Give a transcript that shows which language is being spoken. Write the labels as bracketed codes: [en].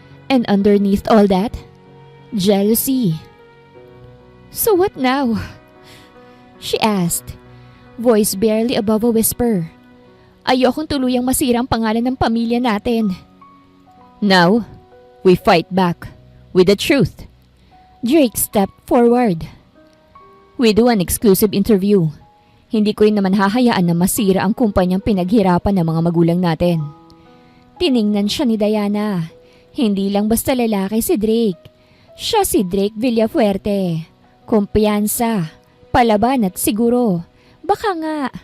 [en] And underneath all that, jealousy. So what now? She asked, voice barely above a whisper. [tl] Ayokong tuluyang masira ang pangalan ng pamilya natin. [en] Now, we fight back with the truth. Drake stepped forward. We do an exclusive interview. [tl] Hindi ko rin naman hahayaan na masira ang kumpanyang pinaghirapan ng mga magulang natin. Tiningnan siya ni Diana. Hindi lang basta lalaki si Drake. Siya si Drake Villafuerte. Kumpiyansa, palaban at siguro. Baka nga,